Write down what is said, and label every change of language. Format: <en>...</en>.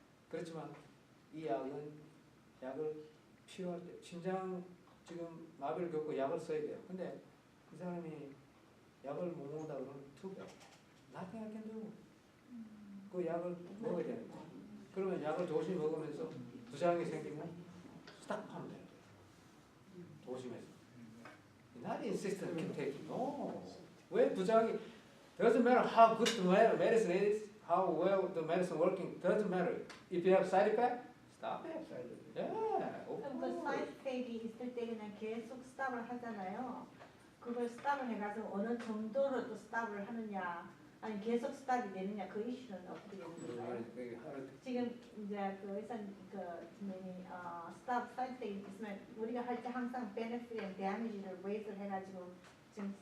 <ko>그렇지만 이 약을 필요할 때 심장 지금 마비를 겪고 약을 써야 돼요. 근데 이 사람이 약을 못 먹는다 그러면</ko> <en>too bad. nothing I can do.</en> <ko>그 약을 먹어야 되는 거예요. 그러면 약을 조심히 먹으면서 부작용이 생기면 스탑하면 돼요. 조심해서.</ko> <en>Not insistent keep taking. No.</en> <ko>왜 부작용이</ko> <en>doesn't matter how good the medicine is, how well the medicine working, doesn't matter. If you have side effect, stop it. Yeah.</en> <ko>그럼 그 사이드 이펙이 있을 때 그냥 계속 스탑을 하잖아요. 그걸 스탑을 해가지고 어느 정도로 또 스탑을 하느냐, 아니 계속 스탑이 되느냐 그 이슈는 어떻게 되는 건가요? 지금 이제 그 의사님 그 스탑 사이드 이펙이 있으면 우리가 할 때 항상 베네핏 앤 데미지를 웨이트를 해가지고 지금</ko>